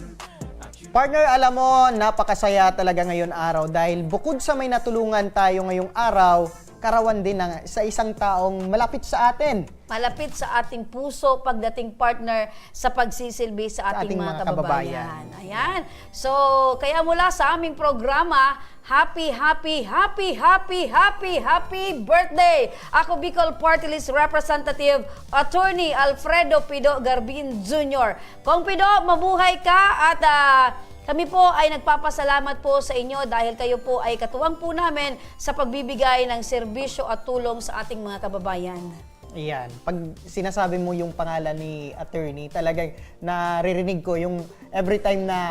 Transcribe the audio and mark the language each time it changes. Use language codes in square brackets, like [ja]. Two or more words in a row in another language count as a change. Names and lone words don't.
[tl] Partner, alam mo, napakasaya talaga ngayon araw dahil bukod sa may natulungan tayo ngayong araw, karawan din sa isang taong malapit sa atin. Malapit sa ating puso pagdating, partner, sa pagsisilbi sa ating mga kababayan. Ayan. So, kaya mula sa aming programa, [en] happy birthday! [tl] Ako Bicol Party List Representative Attorney Alfredo Pido Garbin Jr. Kung Pido, mabuhay ka at kami po ay nagpapasalamat po sa inyo dahil kayo po ay katuwang po namin sa pagbibigay ng serbisyo at tulong sa ating mga kababayan. Ayan. Pag sinasabi mo yung pangalan ni attorney, talagang naririnig ko yung [en] every time [tl] na